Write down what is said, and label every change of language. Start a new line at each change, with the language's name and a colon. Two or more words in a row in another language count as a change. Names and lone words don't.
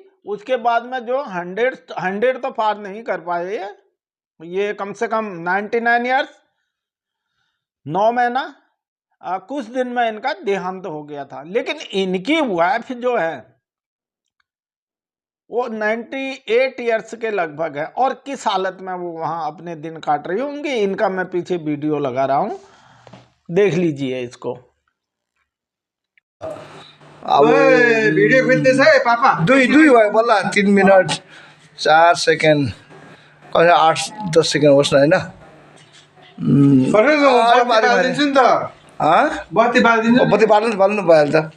Hindi: उसके बाद में जो 100 तो पार नहीं कर पाए ये कम से कम 99 ईयर्स 9 महीना कुछ दिन में इनका देहांत हो गया था। लेकिन इनकी वाइफ जो है वो 98 ईयर्स के लगभग है और किस हालत में वो वहां अपने दिन काट रही होंगी, इनका मैं पीछे वीडियो लगा रहा हूं, देख लीजिए इसको।
Nepali: अब भिडियो खोज्दैछ पापा। दुई भयो बल्ल 3 मिनट 4 सेकेन्ड, कसै 8-10 सेकेन्ड होस् न, होइन बत्ती बाल्नु भइहाल्छ।